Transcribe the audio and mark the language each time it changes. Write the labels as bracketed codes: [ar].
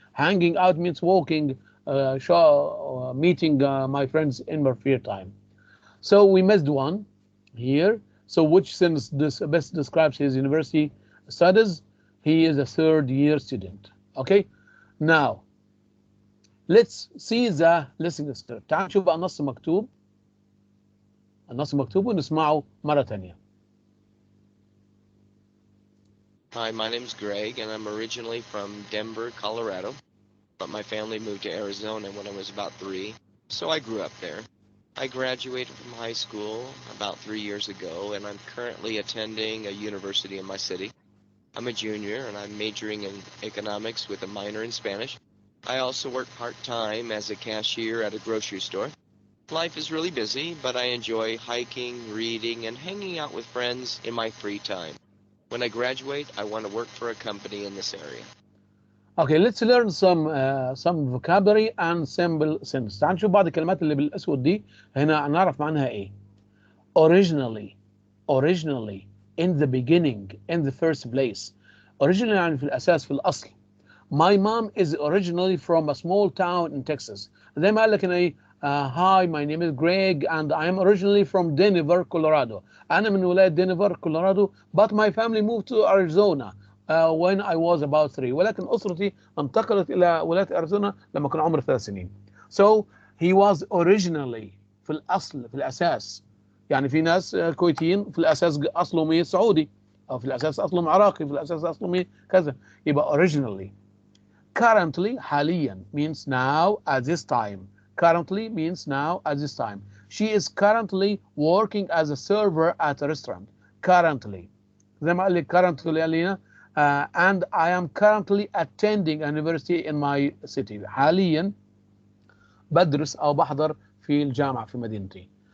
[en] Hanging out means walking, meeting my friends in my free time. So we missed one here. So which sentence best describes his university studies? He is a third-year student. Okay, now let's see the listening script. [ar] تعال نشوف بقى النص مكتوب. النص مكتوب ونسمعه مرة تانية. [en] Hi, my name's Greg, and I'm originally from Denver, Colorado, but my family moved to Arizona when I was about 3, so I grew up there. I graduated from high school about 3 years ago, and I'm currently attending a university in my city. I'm a junior, and I'm majoring in economics with a minor in Spanish. I also work part-time as a cashier at a grocery store. Life is really busy, but I enjoy hiking, reading, and hanging out with friends in my free time. When I graduate, I want to work for a company in this area. Okay, let's learn some vocabulary and simple sentence. [ar] تعال نشوف بعض الكلمات اللي بالأسود دي هنا نعرف معناها إيه. [en] Originally, in the beginning, in the first place. [ar] Originally يعني في الأساس في الأصل. [en] My mom is originally from a small town in Texas. [ar] زي ما قال لك هنا إيه. [en] Hi, my name is Greg, and I am originally from Denver, Colorado. [ar] أنا من ولاية دنفر, [en] Colorado, but my family moved to Arizona when I was about 3. [ar] ولكن أسرتي انتقلت إلى ولاية أريزونا لما كان عمري 3 سنين. [en] So he was originally [ar] في الأصل في الأساس. يعني في ناس كويتيين في الأساس أصلهم إيه سعودي، أو في الأساس أصلهم عراقي، في الأساس أصلهم إيه كذا. يبقى [en] originally. Currently حاليا means now at this time. Currently means now at this time. She is currently working as a server at a restaurant. Currently. [ar] زي ما قال لي [en] currently لينا and I am currently attending a university in my city. [ar] حاليا بدرس أو بحضر في الجامعة في مدينتي.